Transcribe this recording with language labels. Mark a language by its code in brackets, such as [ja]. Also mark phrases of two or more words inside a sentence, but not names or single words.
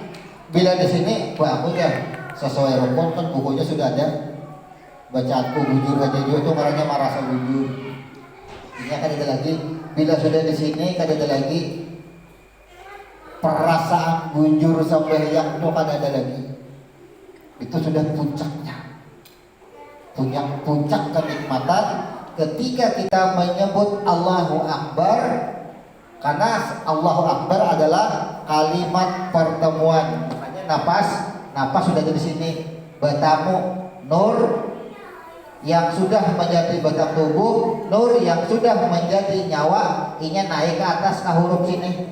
[id] Bila di sini, wah aku ya sesuai rukun kan bukunya sudah ada. Bacaanku bujur aja juga itu karena merasa bujur. Ini akan ada lagi. Bila sudah di sini kan ada lagi perasaan bujur sembahyang itu kan ada lagi. Itu sudah puncaknya. Puncak kenikmatan ketika kita menyebut [ar] الله أكبر, [id] karena [ar] الله أكبر [id] adalah kalimat pertemuan. Makanya napas sudah ada di sini. Bertamu nur yang sudah menjadi batang tubuh, nur yang sudah menjadi nyawa, ingin naik ke atas ke huruf sini.